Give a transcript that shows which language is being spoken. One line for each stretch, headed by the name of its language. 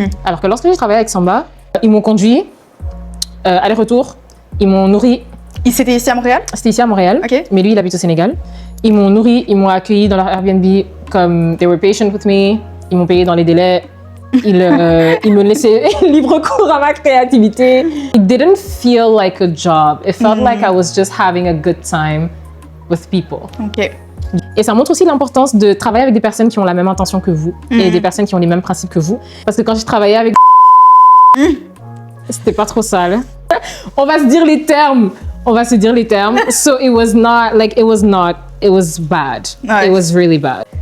French: Alors que lorsque j'ai travaillé avec Samba, ils m'ont conduit aller-retour. Ils m'ont nourri. C'était ici à Montréal? C'était ici à Montréal. Mais lui, il habite au Sénégal. Ils m'ont nourri, ils m'ont accueilli dans leur Airbnb comme
English: they were patient with me.
French: Ils m'ont payé dans les délais. Ils me laissaient libre cours à ma créativité.
English: It didn't feel like a job. It felt like I was just having a good time with people.
French: Et ça montre aussi l'importance de travailler avec des personnes qui ont la même intention que vous et des personnes qui ont les mêmes principes que vous. Parce que quand j'ai travaillé avec c'était pas trop sale. On va se dire les termes.
English: So it was bad. It was really bad.